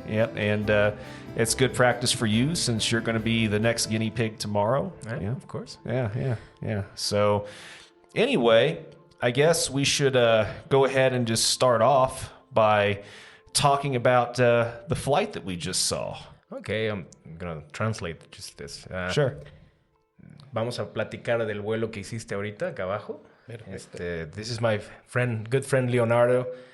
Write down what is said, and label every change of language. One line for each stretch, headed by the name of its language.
English: Yep, and it's good practice for you since you're going to be the next guinea pig tomorrow. Yeah, of course. Yeah. So anyway, I guess we should go ahead and just start off by talking about the flight that we just saw. Okay, I'm going to translate just this. Sure.
Spanish: Vamos a platicar del vuelo que hiciste ahorita acá abajo.
English: This is my good friend Leonardo.